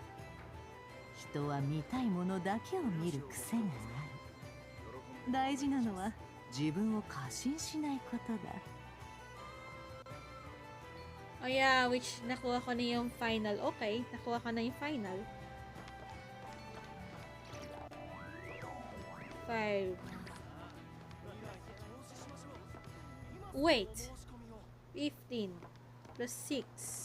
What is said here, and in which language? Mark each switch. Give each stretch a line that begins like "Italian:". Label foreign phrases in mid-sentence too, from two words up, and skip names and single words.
Japanese: 人は見たいものだけを見る癖がある。大事なのは自分を過信しないことだ。
English: Oh yeah,
Filipino: which nakuha ko na yung final. Okay, nakuha ko na yung final. 5.
English: Wait. 15 plus 6.